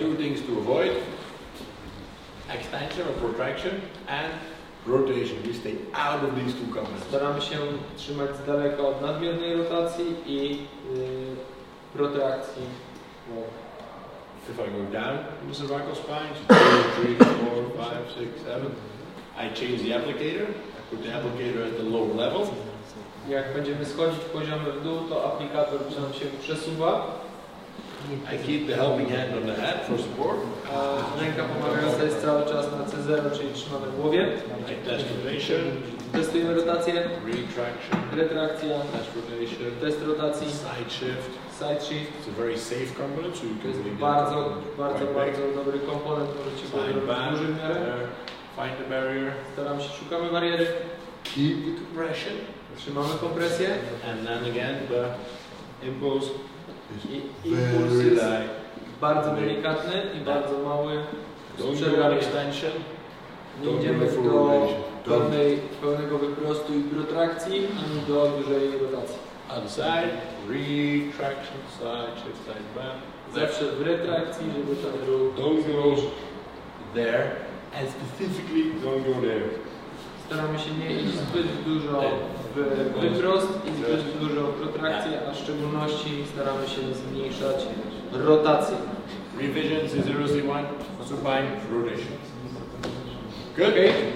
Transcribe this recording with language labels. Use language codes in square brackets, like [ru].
[en] Two things to avoid: extension or protraction and rotation. We stay out of these two components. [pl] Staramy się trzymać z daleka od nadmiernej rotacji i protrakcji. [en] If I go down in the cervical spine, 2, 3, 4, 5, 6, 7, I change the applicator. I put the applicator at the lower level. [pl] Jak będziemy schodzić poziomy w dół, to aplikator nam się przesuwa. [en] I keep the helping hand on the head for support. [pl] Ręka pomagająca jest cały czas na C0, czyli trzymamy w głowie. [en] I test rotation. [pl] Testujemy rotację. [en] Retraction. [pl] Retrakcja. [en] Test rotation. [pl] Test rotacji. [en] Side shift. Side shift. It's a very safe component, so you can make [pl] bardzo dobry komponent, możecie go robić w dużym miarę. [en] Find the barrier. [pl] Staramy się, szukamy bariery. [en] Keep the compression. [pl] Trzymamy kompresję. [en] And then again the impulse [pl] Impuls jest bardzo delikatny i bardzo mały. [en] Extension. [pl] Nie idziemy do pełnego wyprostu i protrakcji, ani do dużej rotacji. [en] On the side, retraction, side shift, side bend. [pl] Zawsze w retrakcji, żeby ten ruch [en] don't go there, and specifically don't go there. [pl] Staramy się nie iść zbyt dużo w wyprost i zbyt dużo w protrakcję, a w szczególności staramy się zmniejszać rotację. [en] Revision C0C1, supine rotation. Good? Okay.